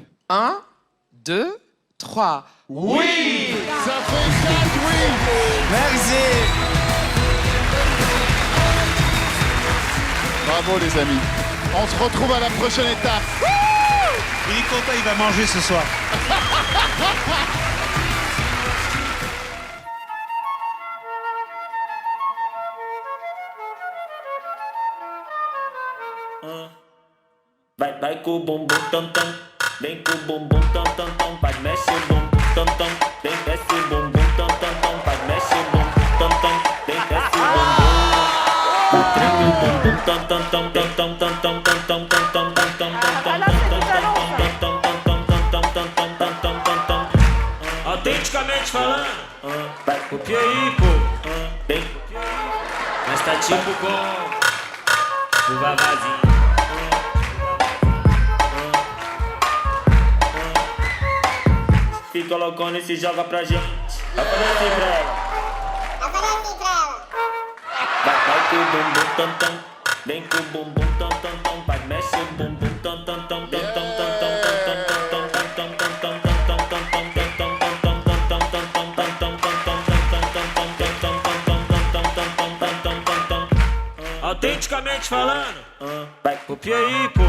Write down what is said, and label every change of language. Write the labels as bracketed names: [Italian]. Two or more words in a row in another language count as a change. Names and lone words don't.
[French] 1, 2, 3. Oui! Ça fait 4 oui! Merci! Bravo les amis. On se retrouve à la prochaine étape. Il est content, il va manger ce soir. [Portuguese] Vai com o bumbum tam tam, vem com o bumbum tam tam tam, vai mexe o bumbum tam tam, vem desce o bumbum tam tam tam, vai mexe o bumbum tam tam, vem desce o bumbum. Vai treme o bumbum tam tam tam tam tam tam tam tam tam tam tam tam tam tam. Autenticamente falando, vai copia aí, pô, vem, mas tá tipo com o vavazinho. Fica loucona e se joga pra gente. Aparece pra ela. Aparece pra ela. Vai com o bumbum tam tam. Vem com o bumbum tam tam tam. Vai mexe o bumbum tam tam tam tam tam tam tam tam tam tam tam tam tam. Autenticamente falando, vai copia aí, pô.